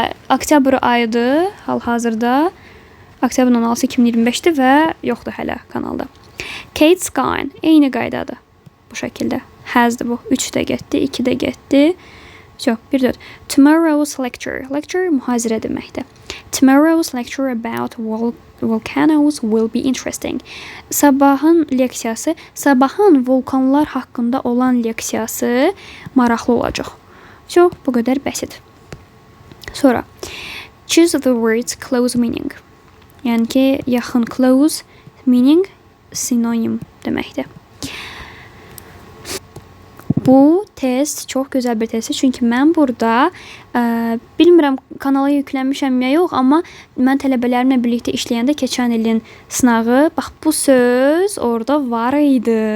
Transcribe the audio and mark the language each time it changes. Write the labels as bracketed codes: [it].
[az] Oktyabr ayıdır hal-hazırda. Oktyabrın 16-sı 2025-dir və yoxdur hələ kanalda. Kate's gone. Eyni qaydadır. Bu şəkildə. Has'dır bu. 3 də getdi, 2 də getdi. Yox, 1-4. Tomorrow's lecture. Lecture mühazirə deməkdir. [en] Tomorrow's lecture about volcanoes will be interesting. [az] Sabahın leksiyası, sabahın vulkanlar haqqında olan leksiyası maraqlı olacaq. Yox, bu qədər bəsit. Sonra, [en] choose the words close meaning. [az] Yəni ki, yaxın close meaning sinonim deməkdir. Bu test çox gözəl bir testdir. Çünki mən burada bilmirəm kanala yüklənmişəm ya yox, amma mən tələbələrimlə birlikdə işləyəndə keçən ilin sınağı, bax bu söz orada var idi.